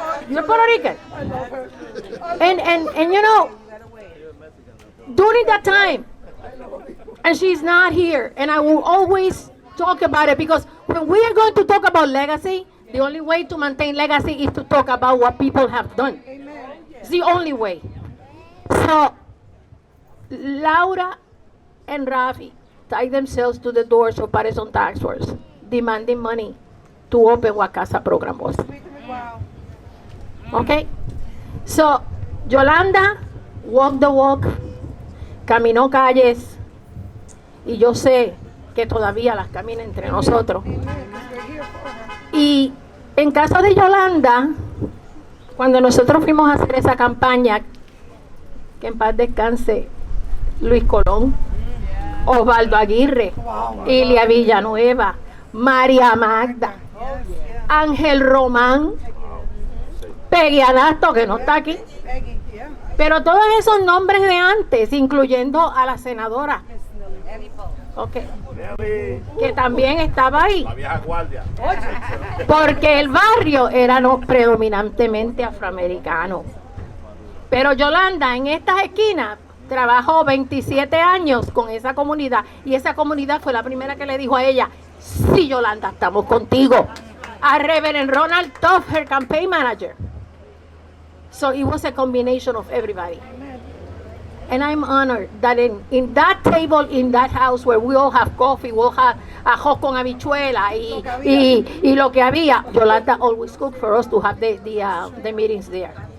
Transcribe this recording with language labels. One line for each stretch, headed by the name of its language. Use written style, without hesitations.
English: You're Puerto Rican. And you know, during that time, and she's not here, and I will always talk about it, because when we are going to talk about legacy, the only way to maintain legacy is to talk about what people have done. It's the only way. So, Laura and Rafi tied themselves to the doors of Paterson Task Force, demanding money to open what CASA program was. Okay? So, Yolanda walked the walk,
Spanish: caminó calles, y yo sé que todavía las camina entre nosotros. Y en casa de Yolanda, cuando nosotros fuimos a hacer esa campaña, que en paz descanse Luis Colón, Osvaldo Aguirre, Ilia Villanueva, María Magda, Ángel Román, Peggy Anasto, que no está aquí, pero todos esos nombres de antes, incluyendo a la senadora, okay, que también estaba ahí, La vieja guardia. porque el barrio era predominantemente afroamericano. Pero Yolanda en estas esquinas trabajó 27 años con esa comunidad, y esa comunidad fue la primera que le dijo a ella, sí, Yolanda, estamos contigo.
English: A Reverend Ronald Tuff, her campaign manager. So it was a combination of everybody. And I'm honored that in that table, in that house where we all have coffee, we all have
Spanish: arroz con habichuela y lo que había,
English: Yolanda always cooked for us to have the meetings there.